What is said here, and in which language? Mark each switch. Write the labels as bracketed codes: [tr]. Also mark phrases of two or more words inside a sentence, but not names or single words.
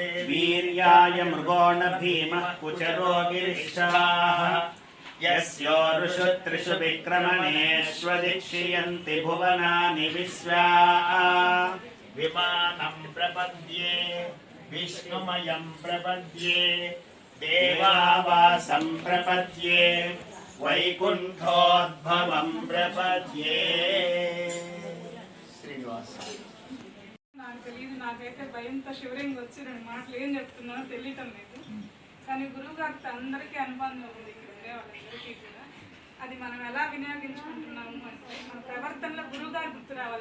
[sa] वीर्याय मृगो न भीमः कुचरो गिरिशाः यस्योरुषु त्रिषु विक्रमणेष्वदिक्षियन्ति भुवनानि विश्वा విమానం ప్రపద్యే విష్ణుమయం ప్రపద్యే దేవావాసం देवावासं प्रपद्ये वैकुण्ठोद्भवं प्रपद्ये శ్రీనివాస [te] నాకు తెలియదు. నాకైతే భయంతో శివరింగ్ వచ్చి 2 మాటలు ఏం చెప్తున్నానో తెలియటం లేదు. కానీ గురువు గారితో అందరికీ అనుబంధం ఉంది ఇక్కడ ఉండే వాళ్ళందరికీ కూడా. అది మనం ఎలా వినియోగించుకుంటున్నాము అంటే మన ప్రవర్తనలో గురువు గారు గుర్తు రావాలి.